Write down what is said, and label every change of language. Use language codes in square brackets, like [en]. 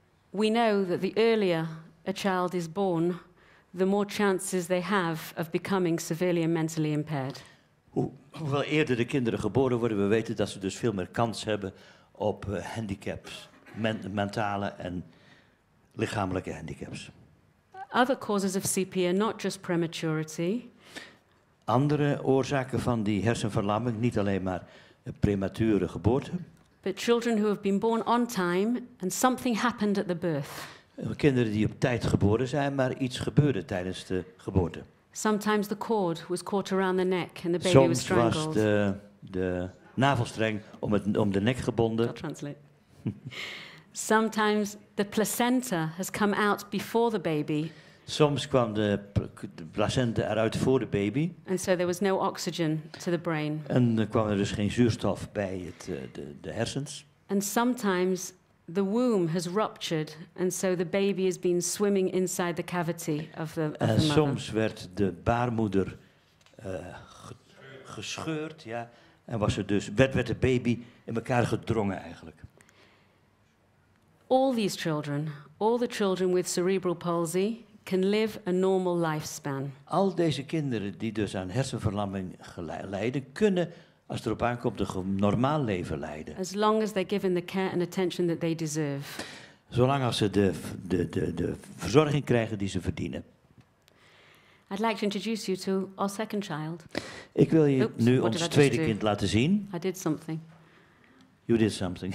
[en] We know that the earlier a child is born, the more chances they have of becoming severely and mentally impaired. [nl] Hoewel eerder de kinderen geboren worden, we weten dat ze dus veel meer kans hebben op handicaps, mentale en lichamelijke handicaps. [en] Other causes of CP are not just prematurity. [nl] Andere oorzaken van die hersenverlamming, niet alleen maar premature geboorte. [en] But children who have been born on time and something happened at the birth. [nl] Kinderen die op tijd geboren zijn, maar iets gebeurde tijdens de geboorte. [en] Sometimes the cord was caught around the neck and the baby was strangled. [nl] Soms was de navelstreng om de nek gebonden. [en] I'll translate. Sometimes the placenta has come out before the baby. [nl] Soms kwam de placenta eruit voor de baby. [en] And so there was no oxygen to the brain. [nl] En er kwam er dus geen zuurstof bij de hersens. [en] And sometimes the womb has ruptured and so the baby has been swimming inside the cavity of the mother. [nl] En soms werd de baarmoeder gescheurd, ja, en werd de baby in elkaar gedrongen eigenlijk. [en] All these children, all the children with cerebral palsy, can live a normal lifespan. [nl] Al deze kinderen die dus aan hersenverlamming lijden, kunnen, als het erop aankomt, een normaal leven leiden. [en] As long as they're given the care and attention that they deserve. [nl] Zolang als ze de verzorging krijgen die ze verdienen. [en] I'd like to introduce you to our second child. [nl] Ik wil je [en] Oops, [nl] nu [en] what [nl] ons [en] did I [nl] tweede [en] just do? [nl] kind laten zien. [en] I did something. You did something.